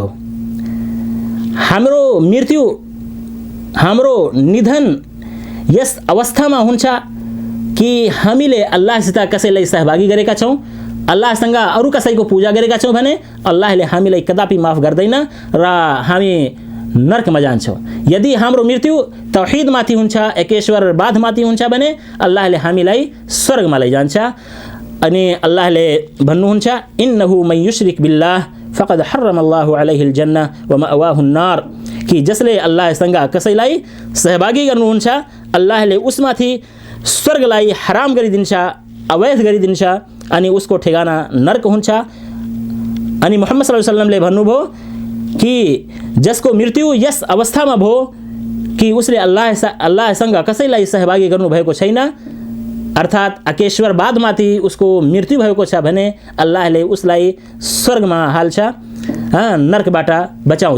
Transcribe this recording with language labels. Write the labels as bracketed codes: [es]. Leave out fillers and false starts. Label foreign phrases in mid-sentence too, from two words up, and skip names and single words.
[ne] हाम्रो मृत्यु, हाम्रो निधन यस अवस्थामा हुन्छ कि हामीले अल्लाहसित कसैलाई सहभागी गरेका छौँ, अल्लाहसँग अरू कसैको पूजा गरेका छौँ भने अल्लाहले हामीलाई कदापि माफ गर्दैन र हामी नरकमा जान्छौँ। यदि हाम्रो मृत्यु तौहीदमाथि हुन्छ, एकेश्वरवादमाथि हुन्छ भने अल्लाहले हामीलाई स्वर्गमा लैजान्छ। अनि अल्लाहले भन्नुहुन्छ, [ar] إنه من يشرك بالله فقد حرم الله عليه الجنة ومأواه النار, [ne] कि जसले अल्लाहसँग कसैलाई सहभागी गर्नुहुन्छ अल्लाहले उसमाथि स्वर्गलाई हराम गरिदिन्छ, अवैध गरिदिन्छ अनि उसको ठेगाना नरक हुन्छ। अनि मोहम्मद [ar] صلى الله عليه وسلم [ne] भन्नुभयो कि जसको मृत्यु यस अवस्थामा भयो कि उसले अल्लाहसँग कसैलाई सहभागी गर्नुभएको छैन, अर्थात् एकेश्वरवादमाथि उसको मृत्यु भएको छ भने अल्लाहले उसलाई स्वर्गमा हाल्छ, नरकबाट बचाउँछ।